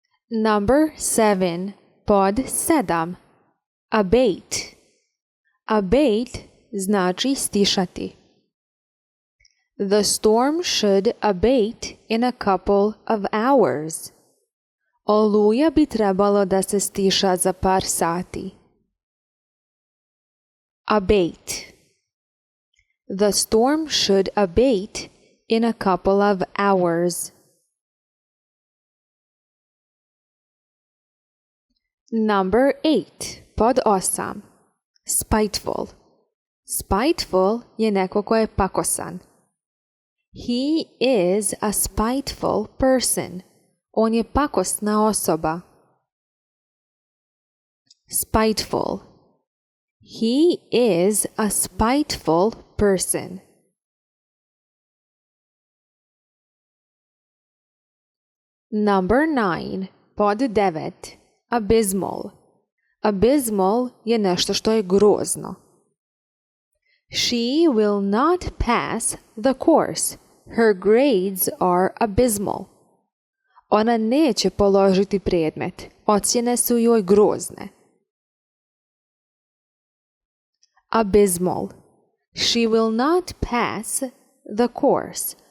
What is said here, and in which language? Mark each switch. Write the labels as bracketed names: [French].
[English] Number 7. [Bosnian] Pod 7. [English] Abate. [Bosnian] Abate znači stišati. [English] The storm should abate in a couple of hours. [Bosnian] Oluja bi trebalo da se stiša za par sati. [English] Abate. The storm should abate in a couple of hours. Number 8. [Bosnian] Pod 8. [English] Spiteful. [Bosnian] Spiteful je neko ko je pakosan. [English] He is a spiteful person. [Bosnian] On je pakosna osoba. [English] Spiteful. He is a spiteful person. Number 9. [Bosnian] Pod 9. [English] Abysmal. [Bosnian] Abysmal je nešto što je grozno. [English] She will not pass the course. Her grades are abysmal. [Bosnian] Ona neće položiti predmet. Ocjene su joj grozne. [English] Abysmal. She will not pass the course.